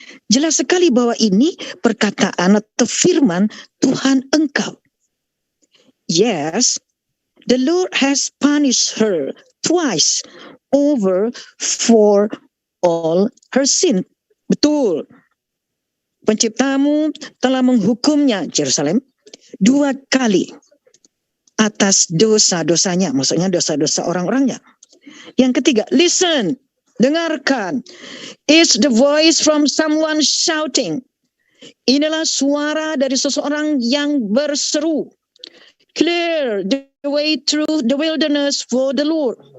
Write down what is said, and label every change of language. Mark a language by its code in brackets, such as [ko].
[id] Jelas sekali bahwa ini perkataan atau firman Tuhan engkau. [en] Yes, the Lord has punished her twice over for all her sin. [id] Betul. Penciptamu telah menghukumnya, Jerusalem, 2 kali atas dosa-dosanya. Maksudnya dosa-dosa orang-orangnya. Yang ketiga, listen, dengarkan. [en] It's the voice from someone shouting. [id] Inilah suara dari seseorang yang berseru. [en] Clear the way through the wilderness for the Lord.